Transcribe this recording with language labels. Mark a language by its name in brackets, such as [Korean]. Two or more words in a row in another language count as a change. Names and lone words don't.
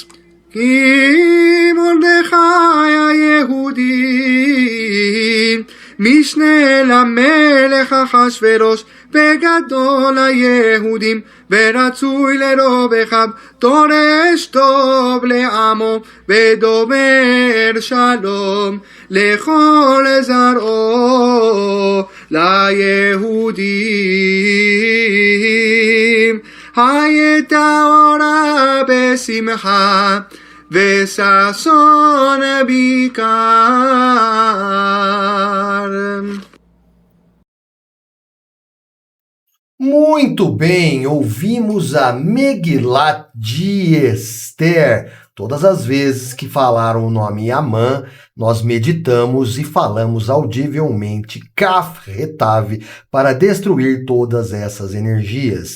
[Hebrew] כי מרדכי היהודי משנה למלך אחשוורוש וגדול היהודים, ורצוי לרוב אחיו, דורש טוב לעמו ודובר שלום לכל זרעו. ליהודים הייתה אורה בשמחה וששון ביקר. [Portuguese] Muito bem, ouvimos a Megilat de Esther. Todas as vezes que falaram o nome Amã, nós meditamos e falamos audivelmente Kaf Retav para destruir todas essas energias.